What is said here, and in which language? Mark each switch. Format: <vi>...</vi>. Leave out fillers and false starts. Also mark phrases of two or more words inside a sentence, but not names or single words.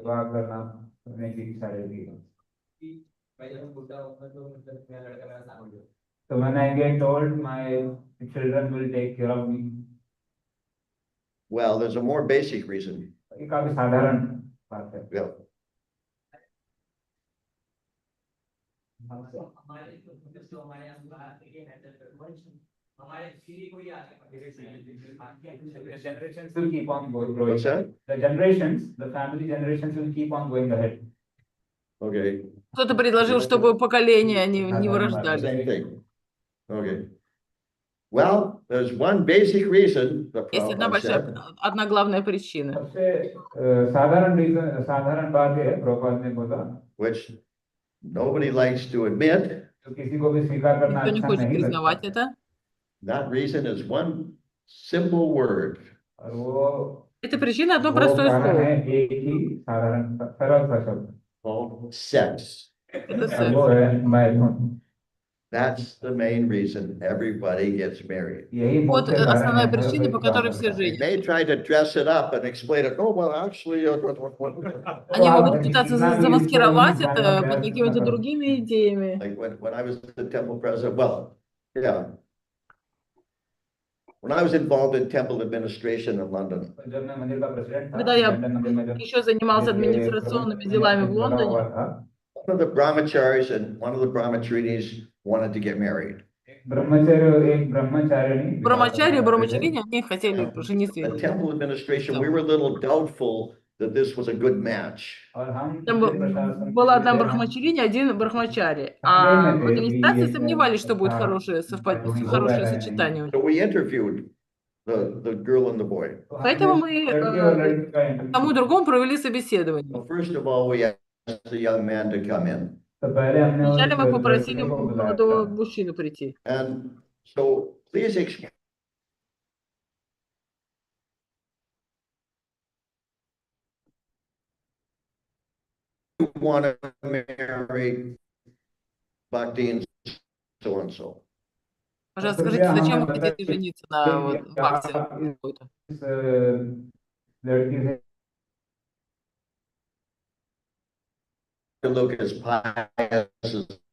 <en>So when I get old, my children will take care of me. Well, there's a more basic reason.</en> <hi>ये काफी साधारण बात है.</hi> <en>Yeah. Generations will keep on growing. What's that? The generations, the family generations will keep on going ahead. Okay.</en> <ru>Кто-то предложил, чтобы поколения не вырождались.</ru> <en>Same thing. Okay. Well, there's one basic reason, the</en> <ru>Есть одна</ru> <en>Prabhupada</en> <ru>большая,</ru> <en>said,</en> <ru>одна главная причина,</ru> <hi>सबसे साधारण बात है प्रभुपाद ने बोला</hi> <en>which nobody likes to admit.</en> <hi>जो किसी को भी स्वीकार करना</hi> <ru>никто не</ru> <hi>अच्छा</hi> <ru>хочет</ru> <hi>नहीं</hi> <ru>признавать</ru> <hi>लगता.</hi> <ru>это.</ru> <en>That reason is one simple word.</en> <hi>और वो</hi> <ru>Это причина одно</ru> <hi>वो</hi> <ru>простое</ru> <hi>कारण</hi> <ru>слово.</ru> <hi>है एक ही साधारण सरल सा शब्द.</hi> <en>Called sex.</en> <ru>Это</ru> <hi>और</hi> <ru>секс.</ru> <hi>वो है मैथुन.</hi> <en>That's the main reason everybody gets married.</en> <hi>यही</hi> <ru>Вот</ru> <hi>मुख्य कारण</hi> <ru>основная</ru> <hi>है हर</hi> <ru>причина,</ru> <hi>कोई</hi> <ru>по</ru> <hi>विवाह</hi> <ru>которой все</ru> <hi>करता है.</hi> <en>They</en> <ru>женятся.</ru> <en>may try to dress it up and explain it. Oh, well, actually,</en> <ru>Они</ru> <hi>आप</hi> <ru>могут пытаться</ru> <hi>जितना भी इसको</hi> <ru>замаскировать</ru> <hi>दिखाने का</hi> <ru>это под</ru> <hi>प्रयास</hi> <ru>какими-то</ru> <hi>करो.</hi> <ru>другими идеями.</ru> <en>like when I was the temple president, well, yeah. When I was involved in temple administration in London,</en> <hi>जब मैं मंदिर का प्रेसिडेंट था,</hi> <ru>Когда я</ru> <hi>लंदन मंदिर में जब</hi> <ru>еще занимался</ru> <hi>ये</hi> <ru>администрационными делами в</ru> <hi>लगा हुआ</hi> <ru>Лондоне,</ru> <hi>था,</hi> <en>one of the brahmacharis and one of the brahmacharinis wanted to get married.</en> <hi>एक ब्रह्मचारिणी विवाह</hi> <ru>брамачари и</ru> <hi>करना चाहते थे.</hi> <ru>брамачариня, они хотели жениться.</ru> <en>The temple administration, we were a little doubtful that this was a good match.</en> <hi>और हम</hi> <ru>Там</ru> <hi>मंदिर प्रशासन</hi> <ru>была</ru> <hi>के</hi> <ru>одна</ru> <hi>लिए हम</hi> <ru>брахмачариня, один брахмачари.</ru> <hi>संदेह</hi> <ru>А</ru> <hi>में</hi> <ru>в</ru> <hi>थे कि</hi> <ru>администрации</ru> <hi>ये</hi> <ru>сомневались, что будет</ru> <hi>अच्छा</hi> <ru>хорошее</ru> <hi>जोड़ी हो</hi> <ru>хорошее</ru> <hi>पाएगा या नहीं.</hi> <ru>сочетание.</ru> <en>So we interviewed the girl and the boy.</en> <hi>तो</hi> <ru>Поэтому</ru> <hi>हमने</hi> <ru>мы</ru> <hi>लड़के और लड़की का</hi> <ru>тому и</ru> <hi>इंटरव्यू.</hi> <ru>другому провели собеседование.</ru> <en>Well, first of all, we asked the young man to come in.</en> <hi>तो पहले हमने</hi> <ru>Вначале</ru> <hi>उस</hi> <ru>мы попросили</ru> <hi>लड़के को</hi> <ru>молодого</ru> <hi>बुलाया.</hi> <ru>мужчину прийти.</ru> <en>And so please explain. You want to marry Bhakti and so and so.</en> <ru>Пожалуйста,</ru> <hi>तो</hi> <ru>скажите,</ru> <hi>कृपया</hi> <ru>зачем</ru> <hi>हमें</hi> <ru>вы хотите</ru> <hi>बताइए</hi> <ru>жениться на вот,</ru> <hi>कि</hi> <ru>бхакти</ru> <hi>आप</hi> <ru>какой-то?</ru> <hi>इस लड़की से</hi> <en>To look as pious as</en>